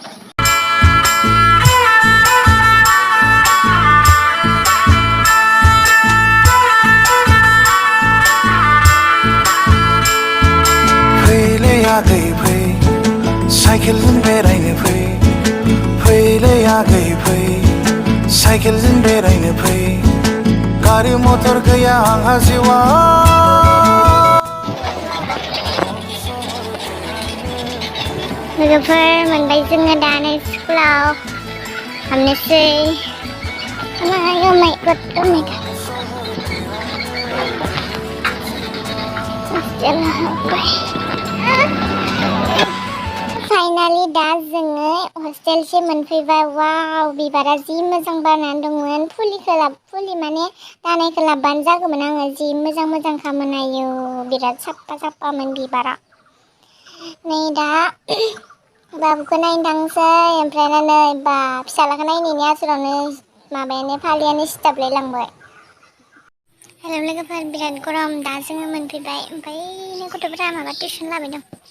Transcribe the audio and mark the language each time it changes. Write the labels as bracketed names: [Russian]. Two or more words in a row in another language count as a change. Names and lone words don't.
[Bodo] आगै फै साइकेलजों बेरायनो फै फैलै आगै फै साइकेलजों बेरायनो फै गारि मटर गैया आंहा जिउआव लोगोफोर मोनबाय जोङो दा नै स्कुलाव हाबनोसै [English] oh my god [Bodo] फाइनालि दा जोङो हस्टेलसिम मोनफैबाय वाव बिबारा जि मोजां बारनानै दंमोन फुलि माने दानायखौ लाबबानो जागौमोन आङो जि मोजां मोजां खामोनायो बिराद साफा साफामोन बिबारा नै दा बाबुखौ नायनो थांसै ओमफ्राय नै बा फिसालाखौ नायनायनि आसुरावनो माबायानो फालियानो सिथाबलायलांबाय हेलौ लोगोफोर बिराद गरम दा जोङो मोनफैबाय ओमफ्राय गथ'फोरा माबा टिउसन लाबाय दं